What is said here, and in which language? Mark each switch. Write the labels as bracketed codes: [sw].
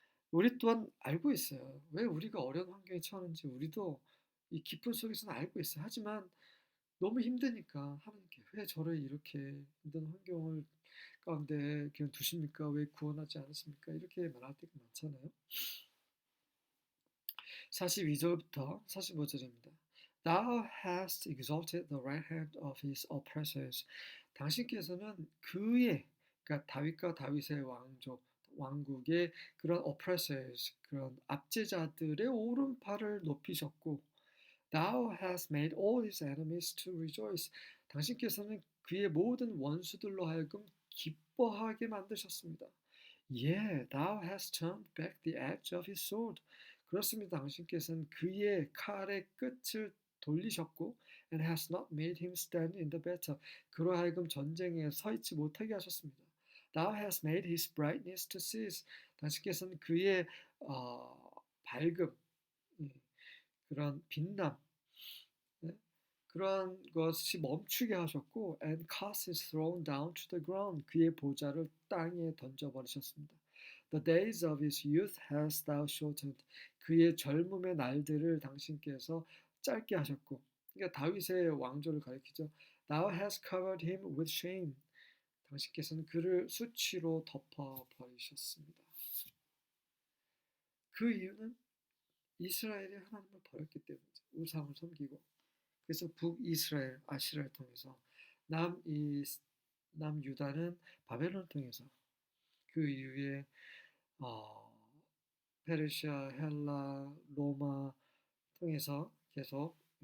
[ko] 우리 또한 알고 있어요. 왜 우리가 어려운 환경에 처하는지 우리도 이 깊은 속에서는 알고 있어요. 하지만 너무 힘드니까 하나님께 왜 저를 이렇게 힘든 환경을 가운데 그냥 두십니까? 왜 구원하지 않으십니까? 이렇게 말할 때가 많잖아요. 42절부터 45절입니다. [en] Thou hast exalted the right hand of his oppressors. [ko] 당신께서는 그러니까 다윗과 다윗의 왕국의 그런 oppressors, 그런 압제자들의 오른팔을 높이셨고, [en] Thou hast made all his enemies to rejoice. [ko] 당신께서는 그의 모든 원수들로 하여금 기뻐하게 만드셨습니다. [en] Yeah, thou hast turned back the edge of his sword. [ko] 그렇습니다. 당신께서는 그의 칼의 끝을 돌리셨고, [en] and has not made him stand in the battle. [ko] 그로 하여금 전쟁에 서 있지 못하게 하셨습니다. [en] Thou hast made his brightness to cease. [ko] 당신께서는 그의 밝음, 그런 빛남, 그런 것이 멈추게 하셨고, [en] and cast his throne down to the ground. [ko] 그의 보좌를 땅에 던져버리셨습니다. [en] The days of his youth hast thou shortened. [ko] 그의 젊음의 날들을 당신께서 짧게 하셨고, 그러니까 다윗의 왕조를 가리키죠. [en] Thou hast covered him with shame. [ko] 당신께서는 그를 수치로 덮어버리셨습니다. 그 이유는 이스라엘이 하나님을 버렸기 때문이죠. 우상을 섬기고. 그래서 북이스라엘 아시라를 통해서 남유다는 바벨론을 통해서 그 이후에 페르시아, 헬라, 로마 통해서 계속